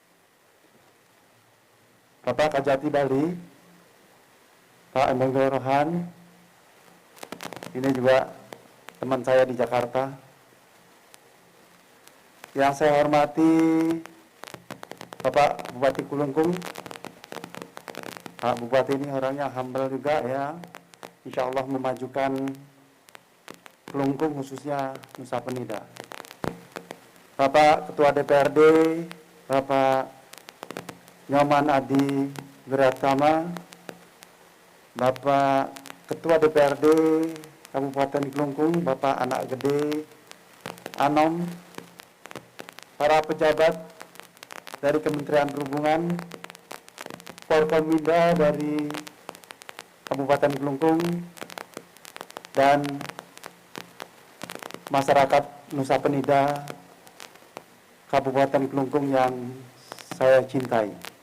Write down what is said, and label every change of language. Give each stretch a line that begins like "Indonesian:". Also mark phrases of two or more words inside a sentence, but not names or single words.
Indonesian: Bapak Kajati Bali, Pak Emmanuel Rohan, ini juga teman saya di Jakarta. Yang saya hormati Bapak Bupati Kulungkung. Pak Bupati ini orangnya humble juga ya.
Arabic: Insya Allah
Indonesian: memajukan Kelungkung khususnya Nusa Penida. Bapak Ketua DPRD, Bapak Nyoman Adi Wiratama, Bapak Ketua DPRD Kabupaten Kelungkung, Bapak Anak Gede Anom, para pejabat dari Kementerian Perhubungan, Forkominda dari Kabupaten Kelungkung, dan masyarakat Nusa Penida Kabupaten Kelungkung yang saya cintai.